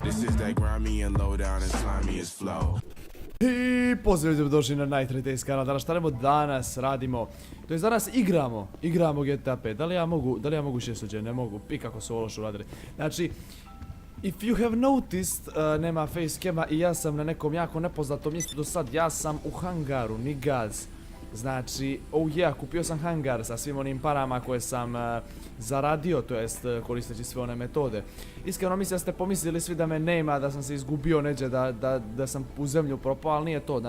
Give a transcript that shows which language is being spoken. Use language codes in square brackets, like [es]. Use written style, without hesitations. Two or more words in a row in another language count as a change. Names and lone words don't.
[en] This is that grimy and low down and slimy as flow. [bs] I pozdrav, ljudi došli na Night Retails kanal. Danas šta danas radimo? To je danas igramo GTA 5. Da li ja mogu šestođe? Ne mogu. Pi kako su ovo loše uradili. Znači, [en] if you have noticed, [bs] nema facecama i ja sam na nekom jako nepoznatom mjestu do sad. Ja sam u hangaru, nigaz. Znači, [en] oh yeah, [bs] kupio sam hangar sa svim onim parama koje sam zaradio, to jest koristeći sve one metode. Iskreno mislim da ste pomislili svi da me nema, da sam se izgubio neđe, da sam u zemlju propao, ali nije to.